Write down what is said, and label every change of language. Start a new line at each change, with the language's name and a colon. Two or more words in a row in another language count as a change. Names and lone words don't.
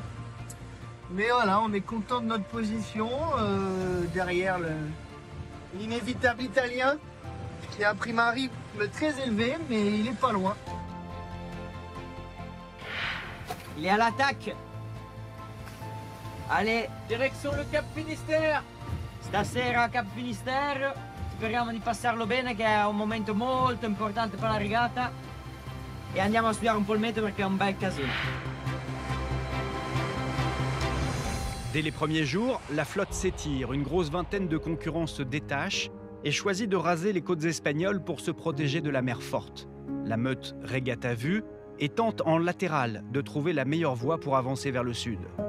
French: Mais voilà, on est content de notre position derrière l'inévitable italien qui a pris un rythme très élevé, mais il est pas loin. Il est à l'attaque. Allez, direction le Cap Finisterre.
Italian: Stasera Cap Finisterre. Speriamo di passarlo bene, che è un momento molto importante per la regata. E andiamo a studiare un po' il meteo perché è un bel casino.
French: Dès les premiers jours, la flotte s'étire, une grosse vingtaine de concurrents se détachent et choisit de raser les côtes espagnoles pour se protéger de la mer forte. La meute régate à vue et tente en latéral de trouver la meilleure voie pour avancer vers le sud.